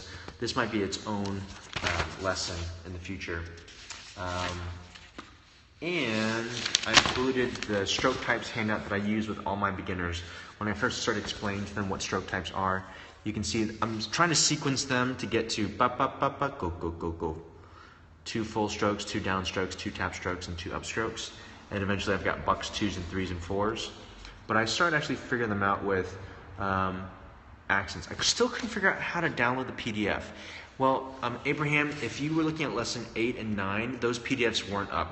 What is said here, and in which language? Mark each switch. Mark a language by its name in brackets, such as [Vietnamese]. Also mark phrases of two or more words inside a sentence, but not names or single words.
[English] This might be its own lesson in the future. And I included the stroke types handout that I use with all my beginners. When I first started explaining to them what stroke types are, you can see I'm trying to sequence them to get to ba ba ba ba go go go go. 2 full strokes, 2 down strokes, 2 tap strokes, and 2 up strokes. And eventually I've got bucks, 2s, and 3s, and 4s. But I started actually figuring them out with accents. I still couldn't figure out how to download the PDF. Well, Abraham, if you were looking at lesson 8 and 9, those PDFs weren't up.